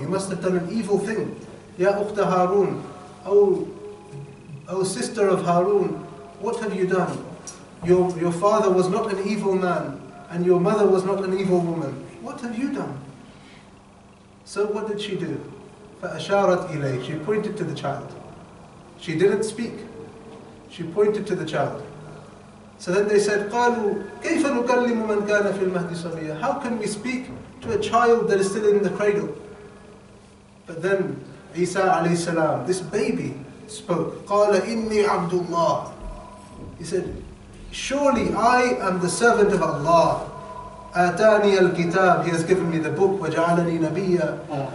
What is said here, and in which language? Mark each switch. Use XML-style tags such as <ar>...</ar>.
<en>You must have done an evil thing. Ya ukhta Harun, O sister of Harun, what have you done? Your father was not an evil man, and your mother was not an evil woman. What have you done? So what did she do?</en> <ar>فَأَشَارَتْ إِلَيْهِ.</ar> <en>She pointed to the child. She didn't speak. She pointed to the child. So then they said,</en> <ar>قَالُوا كَيْفَ نُكَلِّمُ مَنْ كَانَ فِي الْمَهْدِ صَبِيًّا.</ar> <en>How can we speak to a child that is still in the cradle? But then Isa alayhi salam, this baby, spoke.</en> <ar>قَالَ إِنِّي عَبْدُ اللَّهِ.</ar> <en>He said, surely I am the servant of Allah.</en> <ar>آتاني الكتاب.</ar> <en>He has given me the book.</en> <ar>وَجَعَلَنِي نَبِيًّا.</ar>